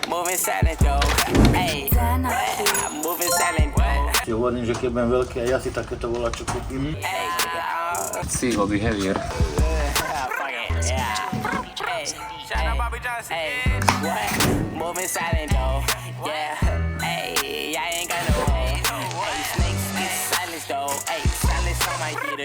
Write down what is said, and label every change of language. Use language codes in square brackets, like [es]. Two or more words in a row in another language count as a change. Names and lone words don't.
[en] moving silent though. Hey, I'm moving silent though. [sk] Ti hovorím, že keď budem veľký a ja si takéto volačo kúpim. [en] Let's see what we have here. Hey, what? Moving silent though. Yeah. Hey, I ain't got no way. Hey, snakes get silence though. Hey, silence on my heater.